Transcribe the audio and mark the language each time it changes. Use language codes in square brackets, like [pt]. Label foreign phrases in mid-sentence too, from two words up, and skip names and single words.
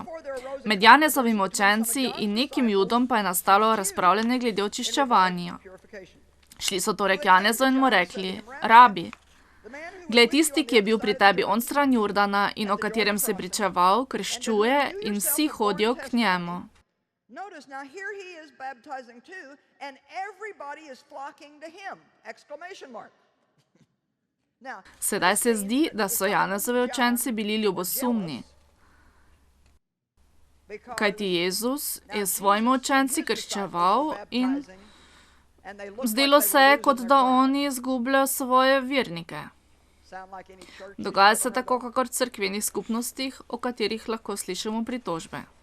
[sl] Med Janezovimi učenci in nekim Judom pa je nastalo razpravljanje glede očiščevanja. Šli so torej k Janezu in mu rekli: Rabi, glej, tisti, ki je bil pri tebi onstran Jordana in o katerem si pričeval, krščuje in vsi hodijo k njemu. [en] Notice now here he is baptizing too, and everybody is flocking to him! Exclamation mark. Now, [sl] Sedaj se zdi, da so Janezovi učenci bili ljubosumni, kajti Jezus je s svojimi učenci krščeval in zdelo se je, kot da oni izgubljajo svoje vernike. Dogaja se tako, kakor v cerkvenih skupnostih, o katerih lahko slišimo pritožbe.